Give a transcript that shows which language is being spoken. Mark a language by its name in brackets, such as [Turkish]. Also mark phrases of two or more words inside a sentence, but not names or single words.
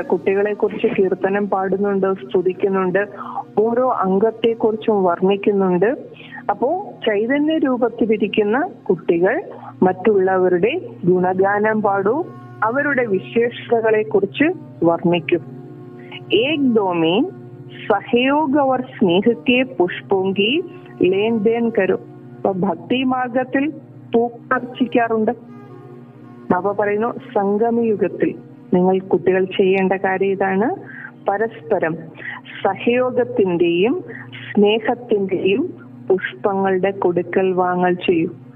[Malayalam] കുട്ടികളെ കുറിച്ച് കീർത്തനം പാടുന്നുണ്ട്, സ്തുതിക്കുന്നുണ്ട്, ഓരോ അംഗത്തെ കുറിച്ചും വർണ്ണിക്കുന്നുണ്ട്. അപ്പോ ചൈതന്യ രൂപത്തിലിരിക്കുന്ന കുട്ടികൾ മറ്റുള്ളവരുടെ ഗുണഗാനം പാടൂ, അവരുടെ വിശേഷതകളെ കുറിച്ച് വർണ്ണിക്കും. [Hindi] एक दो में सहयोग और स्नेह के पुष्पों की लेन देन करो. [Malayalam] അപ്പൊ ഭക്തി മാർഗത്തിൽ പൂക്കർച്ചിക്കാറുണ്ട്. ബാബ പറയുന്നു, സംഗമയുഗത്തിൽ നിങ്ങൾ കുട്ടികൾ ചെയ്യേണ്ട കാര്യം ഇതാണ്. പരസ്പരം സഹയോഗത്തിന്റെയും സ്നേഹത്തിന്റെയും പുഷ്പങ്ങളുടെ കൊടുക്കൽ വാങ്ങൽ ചെയ്യൂ.